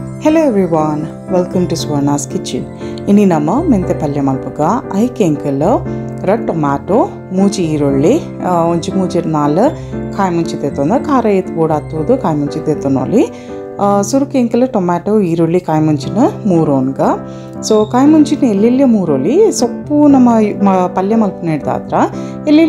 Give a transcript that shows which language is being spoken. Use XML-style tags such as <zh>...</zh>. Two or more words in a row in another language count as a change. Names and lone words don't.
<en>Hello everyone, welcome to Swarna's Kitchen.</en> <tcy>ಇನಿ ನಮ ಮೆಂತೆ ಪಲ್ಯ ಮಲ್ಪುಗ ಐಕೆ ಎಂಕೆಲೊ</tcy> <en>red tomato</en> <tcy>ಮೂಜಿ ಈರುಳ್ಳಿ ಒಂಜಿ ಮೂಜಿ ನಾಲ್ ಕಾಯಿ ಮುಂಚಿ ತೆತ್ತೊಂದ ಖಾರ ಎತ್ ಬೋಡ ಹತ್ತೋದು ಕಾಯಿ ಮುಂಚಿ ತೆತ್ತೊನೊಲಿ ಸುರುಕು ಎಂಕೆಲ್ಲ ಟೊಮ್ಯಾಟೊ ಈರುಳ್ಳಿ ಕಾಯಿ ಮುಂಚಿನ ಮೂರೋನ್ಗ ಸೊ ಕಾಯಿ ಮುಂಚಿನ ಎಲ್ಲೆಲ್ಲೇ ಮೂರೋಲಿ ಸೊಪ್ಪು ನಮ್ಮ ಪಲ್ಯ ಮಲ್ಪನ ಹಿಡ್ದಾದ್ರ ಎಲ್ಲೆಲ್ಲೇ</tcy>